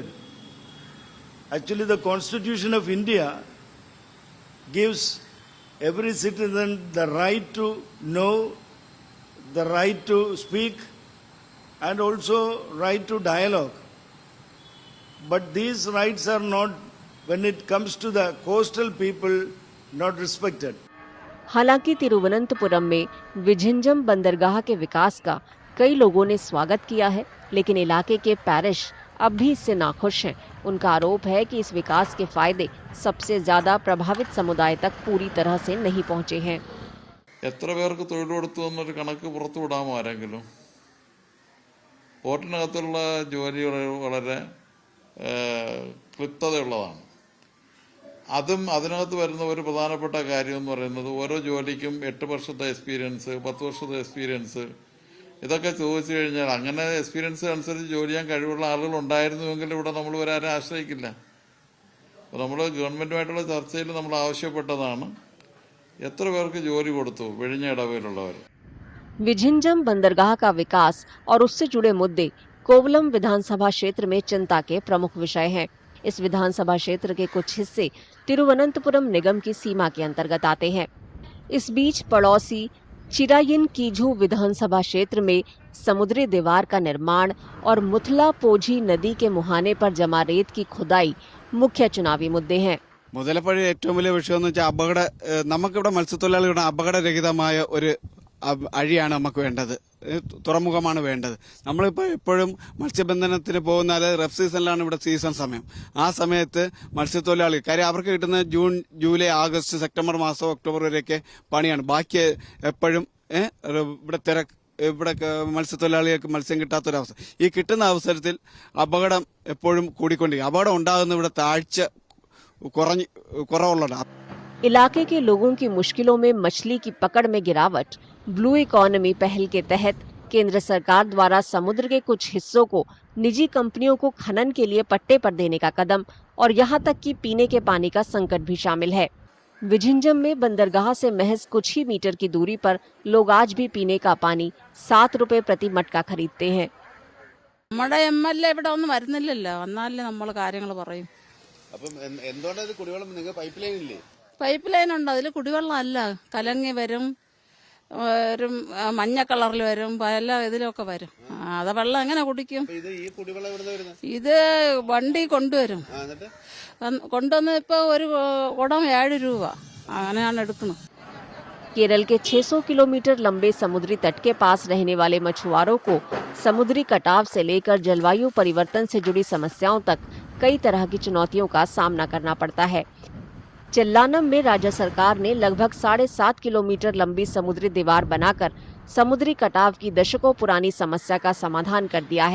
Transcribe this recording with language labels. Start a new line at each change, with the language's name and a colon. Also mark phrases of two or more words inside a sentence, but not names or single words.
English: Actually, the Constitution of India gives every citizen the right to know, the right to speak, and also right to dialogue. But these rights are not, when it comes to the coastal people, not respected.
Hindi: हालांकि तिरुवनंतपुरम में विझिंजम बंदरगाह के विकास का कई लोगों ने स्वागत किया है, लेकिन इलाके के पैरिश अब भी इससे नाखुश हैं। उनका आरोप है कि इस विकास के फायदे सबसे ज्यादा प्रभावित समुदाय तक पूरी तरह से नहीं पहुंचे हैं।
Malayalam: എത്ര പേർക്ക് തൊഴിൽ കൊടുത്തു എന്നൊരു കണക്ക് പുറത്തുവിടാമോ ആരെങ്കിലും? പോർട്ടിനകത്തുള്ള ജോലികൾ വളരെ ക്ലിപ്തതയുള്ളതാണ്. അതും അതിനകത്ത് വരുന്ന ഒരു പ്രധാനപ്പെട്ട കാര്യം എന്ന് പറയുന്നത് ഓരോ ജോലിക്കും 8 വർഷത്തെ എക്സ്പീരിയൻസ്, 10 വർഷത്തെ എക്സ്പീരിയൻസ്, ഇതൊക്കെ ചോദിച്ചു കഴിഞ്ഞാൽ അങ്ങനെ എക്സ്പീരിയൻസ് അനുസരിച്ച് ജോലി ചെയ്യാൻ കഴിവുള്ള ആളുകൾ ഉണ്ടായിരുന്നുവെങ്കിൽ ഇവിടെ നമ്മൾ ഒരാരെ ആശ്രയിക്കില്ല. അപ്പോൾ നമ്മൾ ഗവൺമെന്റുമായിട്ടുള്ള ചർച്ചയിൽ നമ്മൾ ആവശ്യപ്പെട്ടതാണ് എത്ര പേർക്ക് ജോലി കൊടുത്തു വിഴിഞ്ഞ ഇടവയിലുള്ളവർ।
Hindi: विझिंजम बंदरगाह का विकास और उससे जुड़े मुद्दे कोवलम विधानसभा क्षेत्र में चिंता के प्रमुख विषय हैं। इस विधानसभा क्षेत्र के कुछ हिस्से तिरुवनंतपुरम निगम की सीमा के अंतर्गत आते हैं। इस बीच पड़ोसी चिरायिन कीझू विधानसभा क्षेत्र में समुद्री दीवार का निर्माण और मुथला पोझी नदी के मुहाने पर जमा रेत की खुदाई मुख्य चुनावी मुद्दे हैं।
Malayalam: മുതലപ്പുഴ ഏറ്റവും വലിയ വിഷയം എന്ന് വെച്ചാൽ നമുക്കിവിടെ മത്സ്യത്തൊഴിലാളികളുടെ അപകടരഹിതമായ ഒരു അഴിയാണ് നമുക്ക് വേണ്ടത്, തുറമുഖമാണ് വേണ്ടത്. നമ്മളിപ്പോൾ എപ്പോഴും മത്സ്യബന്ധനത്തിന് പോകുന്നാൽ റഫ് സീസണിലാണ് ഇവിടെ സീസൺ സമയം. ആ സമയത്ത് മത്സ്യത്തൊഴിലാളി കാര്യം അവർക്ക് കിട്ടുന്ന ജൂൺ, ജൂലൈ, ആഗസ്റ്റ്, സെപ്റ്റംബർ മാസം, ഒക്ടോബർ വരെയൊക്കെ പണിയാണ്. ബാക്കി എപ്പോഴും ഇവിടെ മത്സ്യത്തൊഴിലാളികൾക്ക് മത്സ്യം കിട്ടാത്തൊരവസ്ഥ. ഈ കിട്ടുന്ന അവസരത്തിൽ അപകടം എപ്പോഴും കൂടിക്കൊണ്ടിരിക്കും. അപകടം ഉണ്ടാകുന്ന ഇവിടെ താഴ്ച കുറവുള്ളതാണ്.
Hindi: इलाके के लोगों की मुश्किलों में मछली की पकड़ में गिरावट,
English: blue economy
Hindi: पहल के तहत केंद्र सरकार द्वारा समुद्र के कुछ हिस्सों को निजी कंपनियों को खनन के लिए पट्टे पर देने का कदम और यहाँ तक कि पीने के पानी का संकट भी शामिल है। विझिंजम में बंदरगाह से महज कुछ ही मीटर की दूरी पर लोग आज भी पीने का पानी 7 रुपए प्रति मटका खरीदते हैं।
Malayalam: നമ്മുടെ എംഎൽഎ ഇവിടെ ഒന്നും വരുന്നില്ലല്ലോ, വന്നാലേ നമ്മൾ കാര്യങ്ങൾ പറയും. അപ്പം എന്തുകൊണ്ടാണ് ഇത് കുടിവെള്ളം നിങ്ങൾ
English: pipe line
Malayalam: ഇല്ലേ?
English: pipe line
Malayalam: ഉണ്ട്, അതിൽ കുടിവെള്ളം അല്ല, കലങ്ങി വരും, ഒരു മഞ്ഞ കളറിൽ വരും, പല ഇതിലൊക്കെ വരും. അത് വെള്ളം എങ്ങനെ കുടിക്കും? ഇത് വണ്ടി കൊണ്ടുവരും, കൊണ്ടുവന്ന് ഇപ്പൊ ഒരു കുടം 7 രൂപ അങ്ങനെയാണ് എടുക്കുന്നത്.
Hindi: केरल के 600 किलोमीटर लंबे समुद्री तट के पास रहने वाले मछुआरों को समुद्री कटाव से लेकर जलवायु परिवर्तन से जुड़ी समस्याओं तक कई तरह की चुनौतियों का सामना करना पड़ता है। चेल्लानम में राज्य सरकार ने लगभग 7.5 किलोमीटर लंबी समुद्री दीवार बनाकर समुद्री कटाव की दशकों पुरानी समस्या का समाधान कर दिया है।